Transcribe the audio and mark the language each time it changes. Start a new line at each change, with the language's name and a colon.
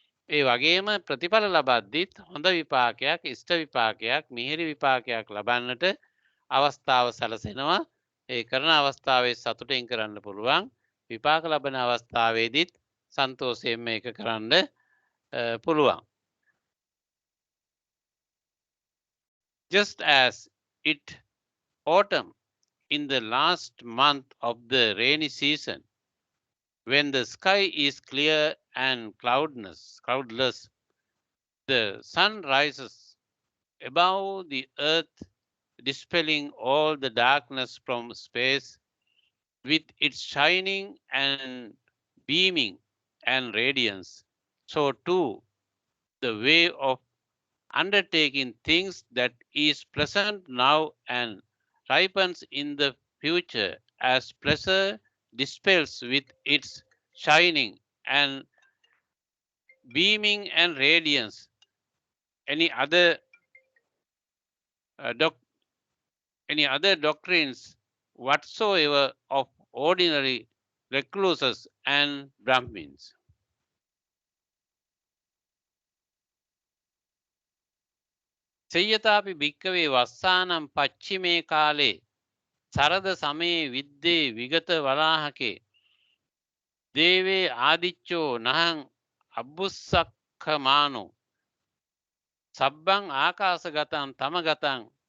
Sinhala: ඒ වගේම ප්‍රතිඵල ලබද්දිත් හොඳ විපාකයක් ඉෂ්ට විපාකයක් මිහිරි විපාකයක් ලබන්නට අවස්ථාව සැලසෙනවා ඒ කරන අවස්ථාවේ සතුටින් කරන්න පුළුවන්. විපාක ලබන අවස්ථාවේදීත් සන්තෝෂයෙන් මේක කරන්න පුළුවන්.
English: Just as it autumn in the last month of the rainy season, when the sky is clear and cloudless, the sun rises above the earth, dispelling all the darkness from space with its shining and beaming and radiance. So too, the way of undertaking things that is present now and ripens in the future as pleasure dispels with its shining and beaming and radiance any other doctrines whatsoever of ordinary recluses and Brahmins.
Pali: සෙය්‍යතාපි භික්කවේ වස්සානම් පච්චිමේ කාලේ සරද සමයේ විද්දේ විගත වලාහකේ දේවේ ආදිච්චෝ නහං අබ්බුස්සක්ඛමානෝ සබ්බං ආකාසගතං තමගතං